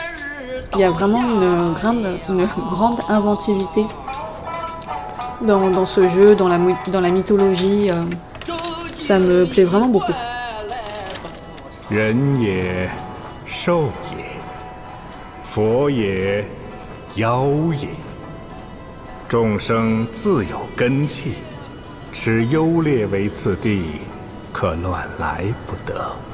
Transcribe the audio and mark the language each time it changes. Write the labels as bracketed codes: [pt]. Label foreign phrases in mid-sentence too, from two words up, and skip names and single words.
[fr] Il y a vraiment une grande inventivité dans ce jeu, dans la mythologie. Ça me plaît vraiment beaucoup. [zh] 人也，兽也，佛也，妖也，众生自有根器，持优劣为次第，可乱来不得。